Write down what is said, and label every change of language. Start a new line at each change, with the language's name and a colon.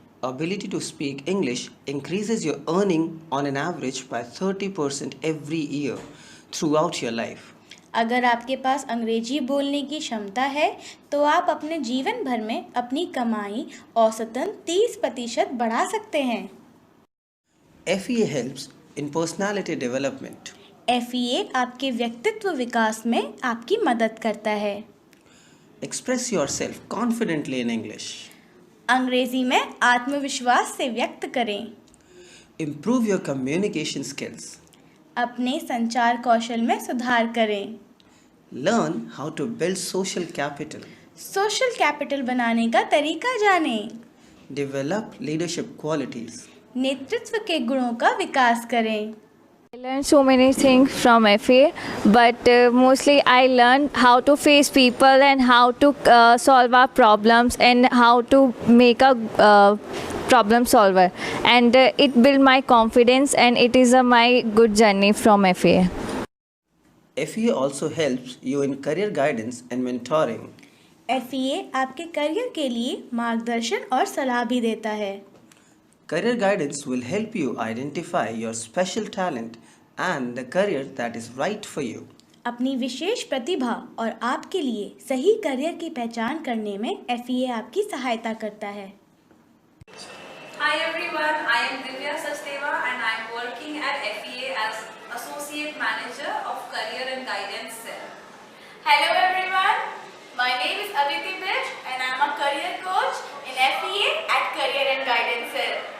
English: ability to speak English increases your earning on an average by 30% every year throughout your life.
Hindi: अगर आपके पास अंग्रेजी बोलने की क्षमता है तो आप अपने जीवन भर में अपनी कमाई औसतन 30% बढ़ा सकते हैं।
English: FEA helps in personality development.
Hindi: FEA आपके व्यक्तित्व विकास में आपकी मदद करता है।
English: Express yourself confidently in English.
Hindi: अंग्रेजी में आत्मविश्वास से व्यक्त करें।
English: Improve your communication skills.
Hindi: अपने संचार कौशल में सुधार करें।
English: Learn how to build social capital.
Hindi: Social capital बनाने का तरीका जानें।
English: Develop leadership qualities.
Hindi: नेतृत्व के गुणों का विकास करें।
English: I learned so many things from FA, but mostly I learned how to face people and how to solve our problems and how to make a problem solver, and it built my confidence, and it is my good journey from FA. FEA also helps you in career guidance and mentoring.
Hindi: FEA आपके career के लिए मार्गदर्शन और सलाह भी देता है।
English: Career guidance will help you identify your special talent and the career that is right for you.
Hindi: अपनी विशेष प्रतिभा और आपके लिए सही करियर की पहचान करने में FEA आपकी सहायता करता है।
English: Hi everyone, I am Divya Sachdeva and I am working at FEA as Associate Manager of Career and Guidance Cell. Hello everyone, my name is Aditi Bish and I am a career coach in FEA at Career and Guidance Cell.